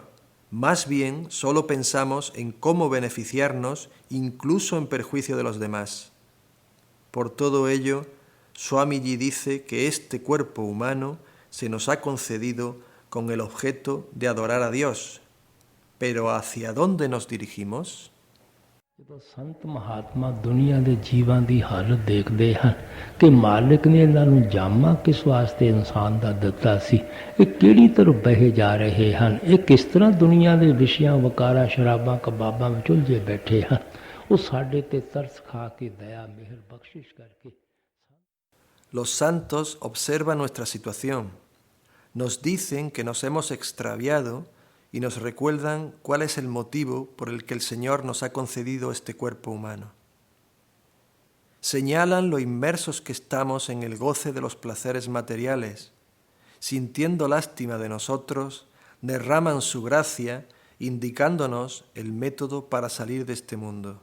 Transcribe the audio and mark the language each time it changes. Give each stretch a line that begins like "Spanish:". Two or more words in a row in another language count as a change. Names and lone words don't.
Spanish: Más bien, solo pensamos en cómo beneficiarnos, incluso en perjuicio de los demás. Por todo ello, Swamiji dice que este cuerpo humano se nos ha concedido con el objeto de adorar a Dios, Pero ¿hacia dónde nos dirigimos?
Punjabi: ਜਦੋਂ ਸੰਤ ਮਹਾਤਮਾ ਦੁਨੀਆ ਦੇ ਜੀਵਾਂ ਦੀ ਹਾਲਤ ਦੇਖਦੇ ਹਨ ਕਿ ਮਾਲਿਕ ਨੇ ਇਹਨਾਂ ਨੂੰ ਜਾਮਾ ਕਿਸ ਵਾਸਤੇ ਇਨਸਾਨ ਦਾ ਦਿੱਤਾ ਸੀ, ਇਹ ਕਿਹੜੀ ਤਰਫ ਬਹਿ ਜਾ ਰਹੇ ਹਨ, ਇਹ ਕਿਸ ਤਰ੍ਹਾਂ ਦੁਨੀਆ ਦੇ ਵਿਸ਼ਿਆਂ ਵਕਾਰਾਂ ਸ਼ਰਾਬਾਂ ਕਬਾਬਾਂ ਵਿੱਚ ਉਲਝੇ ਬੈਠੇ ਹਨ, ਉਹ ਸਾਡੇ ਤੇ ਤਰਸ ਖਾ ਕੇ ਦਇਆ ਮਿਹਰ ਬਖਸ਼ਿਸ਼ ਕਰਕੇ।
Spanish: Los santos observan nuestra situación, nos dicen que nos hemos extraviado y nos recuerdan cuál es el motivo por el que el Señor nos ha concedido este cuerpo humano. Señalan lo inmersos que estamos en el goce de los placeres materiales, sintiendo lástima de nosotros, derraman su gracia, indicándonos el método para salir de este mundo.